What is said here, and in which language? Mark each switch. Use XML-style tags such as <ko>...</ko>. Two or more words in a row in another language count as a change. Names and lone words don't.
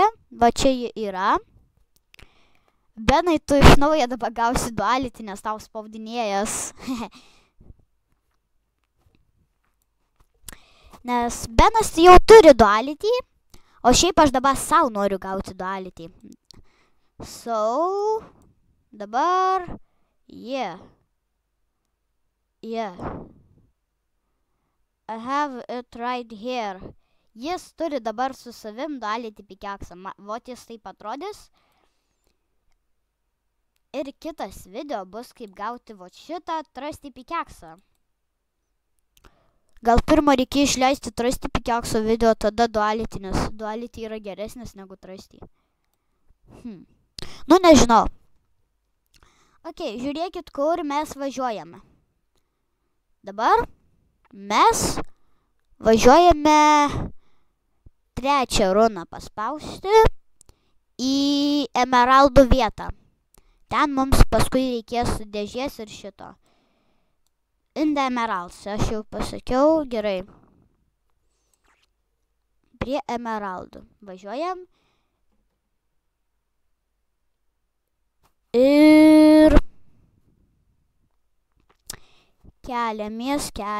<lt>Va čia ji yra. Benai, tu iš naujo dabar gausi duality, nes tau spaudinėjas. Nes Benas jau turi duality, o šiaip aš dabar savo noriu gauti duality. So, dabar, yeah.</lt> <en>I have it right here.</en> <lt>Jis turi dabar su savim</lt> <en>duality pickaxe.</en> <lt>Vot jis taip atrodys. Ir kitas video bus kaip gauti vot šitą</lt> <en>trusty pickaxe.</en> <lt>Gal pirmą reikia išleisti</lt> <en>trusty pickaxe</en> <lt>video, tada duality, nes duality yra geresnis negu trusty. Nežinau. Okei, žiūrėkit, kur mes važiuojame. Dabar mes važiuojame trečią runą paspausti į emeraldų vietą. Ten mums paskui reikės dėžės ir šito.</lt> <en>In the emeralds,</en> <lt>aš jau pasakiau, gerai. Prie emeraldų. Važiuojam. Ir keliamės.</lt>